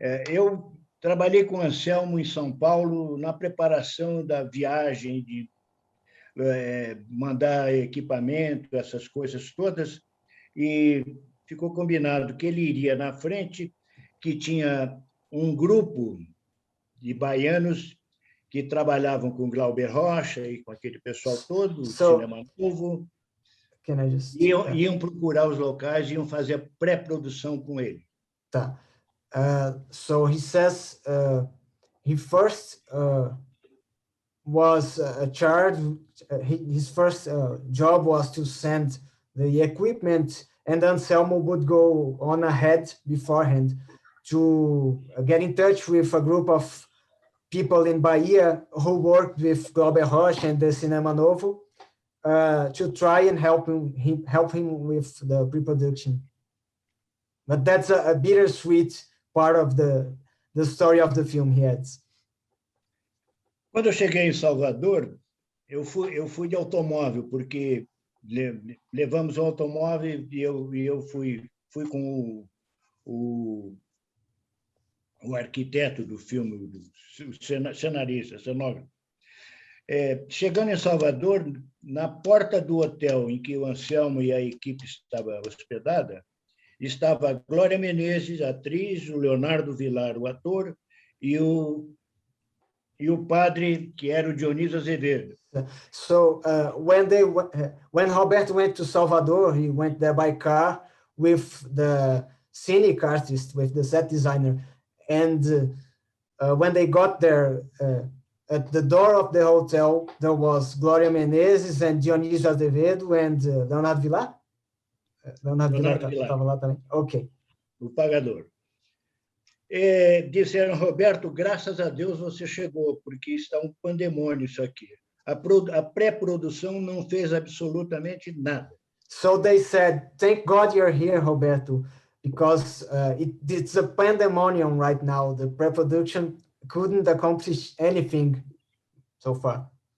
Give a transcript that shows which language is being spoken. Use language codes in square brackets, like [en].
[pt] Eu trabalhei com o Anselmo em São Paulo na preparação da viagem, de mandar equipamento, essas coisas todas, e ficou combinado que ele iria na frente, que tinha um grupo de baianos que trabalhavam com Glauber Rocha e com aquele pessoal todo, o Cinema Novo, iam procurar os locais, iam fazer a pré-produção com ele. Tá. [en] So he says he first was charged, his first job was to send the equipment, and Anselmo would go on ahead beforehand to get in touch with a group of people in Bahia who worked with Glauber Rocha and the Cinema Novo to try and help him with the pre-production. But that's a bittersweet part of the story of the film, he adds. [pt] Quando eu cheguei em Salvador, eu fui de automóvel, porque levamos o automóvel e eu fui com o arquiteto do filme, o cenarista, cenógrafo. Chegando em Salvador, na porta do hotel em que o Anselmo e a equipe estava hospedada, estava a Glória Menezes, a atriz, o Leonardo Vilar, o ator, e o padre, que era o Dionísio Azevedo. [en] So when Roberto went to Salvador, he went there by car with the scenic artist, with the set designer. And when they got there, at the door of the hotel, there was Glória Menezes and Dionísio Azevedo and Leonardo Vilar? [pt] Leonardo Vilar estava lá também. Ok. O Pagador. Disseram, Roberto, graças a Deus você chegou, porque está um pandemônio isso aqui. A pré-produção não fez absolutamente nada. [en] So they said, thank God you're here, Roberto, because it's a pandemonium right now. The pre-production couldn't accomplish anything so far.